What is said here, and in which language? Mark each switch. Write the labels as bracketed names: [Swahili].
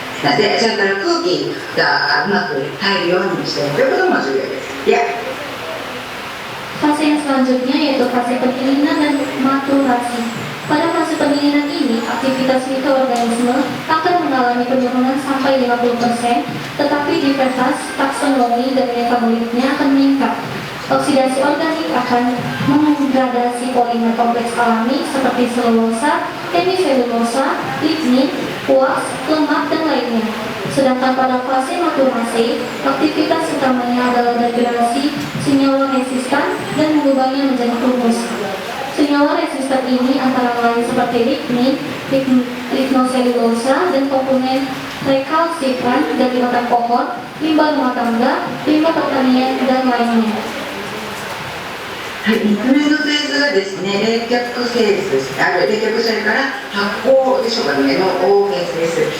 [Japanese] で、それから空気がうまく入るようにしておくということも重要です。 [Indonesian] Ya. Fase yang selanjutnya yaitu fase pendinginan dan maturasi. Pada fase pendinginan ini, aktivitas mikroorganisme akan mengalami penurunan sampai 50%, tetapi diversitas taksonomi dan metabolitnya akan meningkat. Oksidasi organik akan mengradasi polimer kompleks alami seperti selulosa, hemiselulosa, lignin, kuars, lemak, dan lainnya. Sedangkan pada fase maturasi, aktivitas utamanya adalah degradasi senyawa resistan dan mengubahnya menjadi humus. Senyawa resistan ini antara lain seperti lignin, lignoselulosa, dan komponen rekalsifran dari batang pohon, limbah rumah tangga, limbah pertanian, dan lainnya. [Japanese] はい、3つ目のフェーズがですね、冷却フェーズです。冷却、それから発酵でしょうかね、のフェーズです。